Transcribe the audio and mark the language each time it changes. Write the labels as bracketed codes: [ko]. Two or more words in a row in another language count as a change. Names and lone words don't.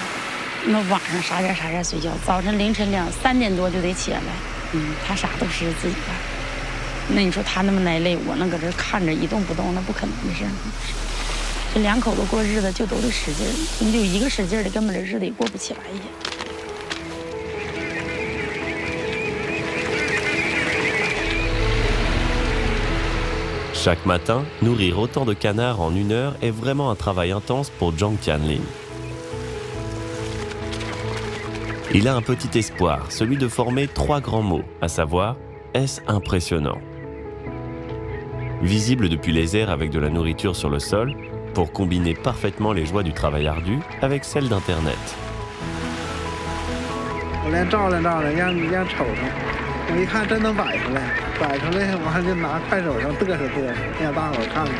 [zh] 那晚上啥点睡觉，早晨凌晨3点多就得起来。他啥都是自己干。那你说他那么来累，我能搁这看着一动不动，那不可能的事。这2口子过日子就都得使劲儿，你就一个使劲儿的，根本这日子也过不起来也。 [fr] Chaque matin, nourrir autant de canards en 1 heure est vraiment un travail intense pour Zhang Tianlin. Il a un petit espoir, celui de former 3 grands mots, à savoir « est-ce impressionnant ». Visible depuis les airs avec de la nourriture sur le sol, pour combiner parfaitement les joies du travail ardu avec celles d'Internet. [zh] 我连照亮照亮，让瞅瞅，我一看真能摆出来，完就拿快手上嘚瑟嘚瑟，让大伙看看。